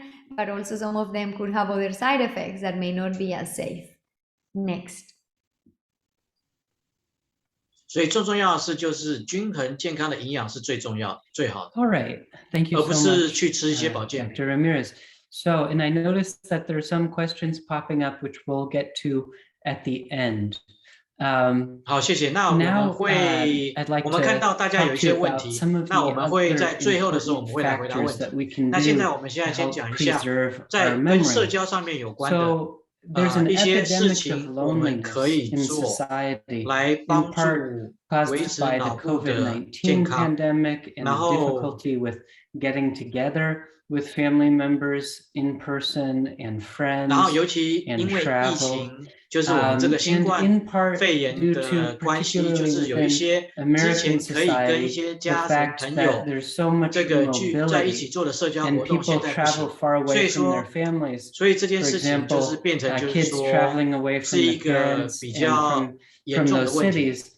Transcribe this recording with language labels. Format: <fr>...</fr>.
<en>But also some of them could have other side effects that may not be as safe. Next.</en> <zh>所以最重要的是就是均衡健康的营养是最重要最好的。</zh> <en>All right, thank you</en> <zh>而不</zh> <en>so</en> <zh>是</zh> <en>much,</en> <zh>去吃一些保健品。</zh> <en>Dr. Ramirez. So, and I noticed that there are some questions popping up which we'll get to at the end.</en> <zh>好，谢谢。那我们会，我们看到大家有一些问题，那我们会在最后的时候我们会来回答问题。那现在我们现在先讲一下，在跟社交上面有关的一些事情，我们可以做来帮助维持脑部的健康。然后</zh> <en>getting together with family members in person and friends</en> <zh>然后尤其因为疫情，就是我们这个新冠肺炎的关系，就是有一些之前可以跟一些家人朋友这个聚在一起做的社交活动，现在不行。所以这件事情就是变成就是说是一个比较严重的问题。</zh>